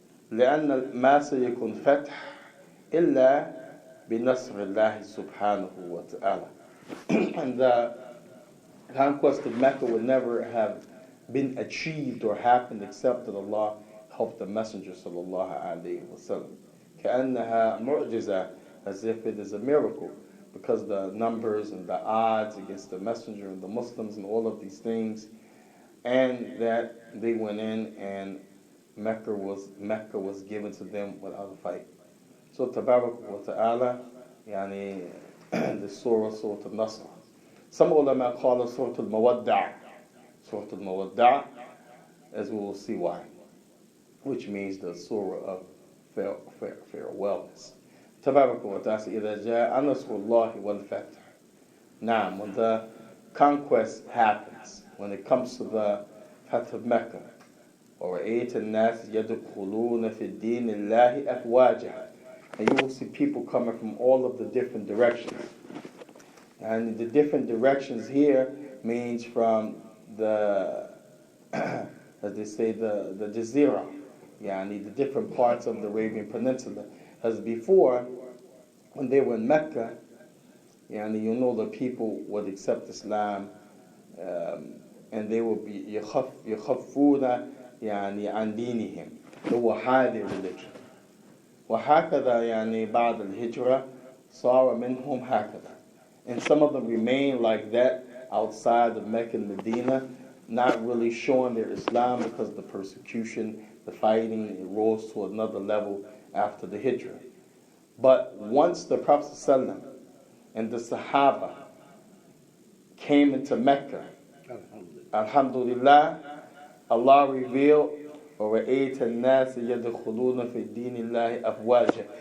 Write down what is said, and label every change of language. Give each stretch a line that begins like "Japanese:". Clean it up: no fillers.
Arabic: لأن ما سيكون فتح إلا بنصر الله سبحانه وتعالى.
English: And the conquest of Mecca would never have been achieved or happened except that Allah helped the Messenger sallallahu alaihi wasallam.
Arabic: كأنها معجزة,
English: as if it is a miracle, because the numbers and the odds against the Messenger and the Muslims and all of these things, and that they went in and Mecca was given to them without a fight. So Tabarak wa Ta'ala, yani the Surah Al-Nasr. Some ulama call it Surah Al-Mawadda'. Surah Al-Mawadda', as we will see why, which means the Surah of farewellness.
Arabic: Tabarak wa Ta'ala, إِذَا جَاءَ نَصْرُ اللَّهِ وَالْفَتْحُ.
English: Now, when the conquest happens, when it comes to the Fath of Mecca,
Arabic: وَرَأَيْتَ النَّاسِ يَدْخُلُونَ فِي الدِّينِ اللَّهِ أَفْوَاجًا.
English: And you will see people coming from all of the different directions. And the different directions here means from the, as they say, the Jazeera, yani the different parts of the Arabian Peninsula. As before, when they were in Mecca, yani you know the people would accept Islam, and they would be
Arabic: يخفون يعني عن دينهم.
English: They will hide their religion.
Arabic: وهكذا يعني بعد الهجرة صار منهم هكذا.
English: And some of them remain like that outside of Mecca and Medina, not really showing their Islam because the persecution, the fighting, it rose to another level after the Hijrah. But once the Prophet ﷺ and the Sahaba came into Mecca, Alhamdulillah, Allah revealed,
Arabic: وَرَأَيْتَ النَّاسِ يَدْخُلُونَ فِي الدِّينِ اللَّهِ أَفْوَاجًا.